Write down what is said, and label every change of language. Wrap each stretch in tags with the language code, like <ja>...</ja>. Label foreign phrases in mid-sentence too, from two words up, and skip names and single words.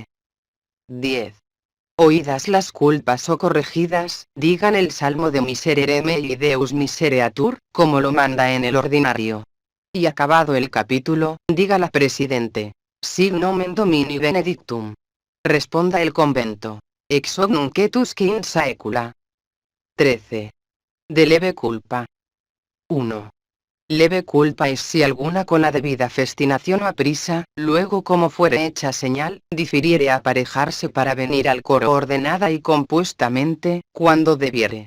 <es>10. Oídas las culpas o corregidas, digan el salmo de</es> <la>Miserere mei Deus misereatur,</la> <es>como lo manda en el ordinario. Y acabado el capítulo, diga la presidente,</es> <la>Sic nomen Domini benedictum.</la> <es>Responda el convento,</es> <la>Ex hoc nunc et usque in saecula.</la> <es>13. De leve culpa. 1. Leve culpa es si alguna con la debida festinación o aprisa, luego como fuere hecha señal, difiriere aparejarse para venir al coro ordenada y compuestamente, cuando debiere.</es>